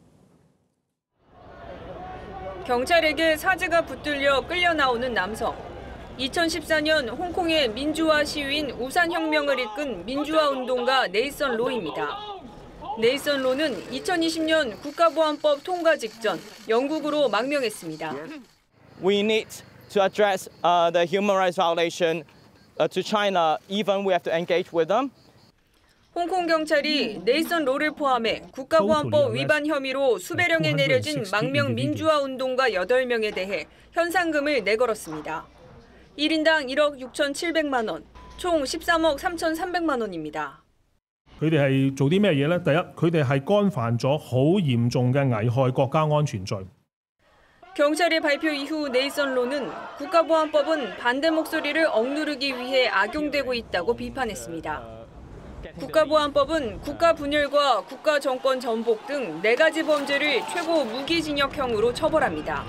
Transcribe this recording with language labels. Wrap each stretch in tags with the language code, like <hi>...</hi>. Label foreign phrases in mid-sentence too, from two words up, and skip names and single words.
<ko>경찰에게 사지가 붙들려 끌려 나오는 남성. 2014년 홍콩의 민주화 시위인 우산혁명을 이끈 민주화 운동가 네이선 로입니다. 네이선 로는 2020년 국가보안법 통과 직전 영국으로 망명했습니다.</ko> <en>We need to address the human rights violation to China, even we have to engage with them.</en> <ko>홍콩 경찰이 네이선 로를 포함해 국가보안법 위반 혐의로 수배령에 내려진 망명 민주화 운동가 8명에 대해 현상금을 내걸었습니다. 1인당 1억 6,700만 원, 총 13억 3,300만 원입니다.</ko> <yue>佢哋係做啲咩嘢呢？第一，佢哋係干犯咗好嚴重嘅危害國家安全罪。</yue> <ko>경찰의 발표 이후 네이선 로는 국가보안법은 반대 목소리를 억누르기 위해 악용되고 있다고 비판했습니다. 국가보안법은 국가 분열과 국가 정권 전복 등 4가지 범죄를 최고 무기징역형으로 처벌합니다.</ko>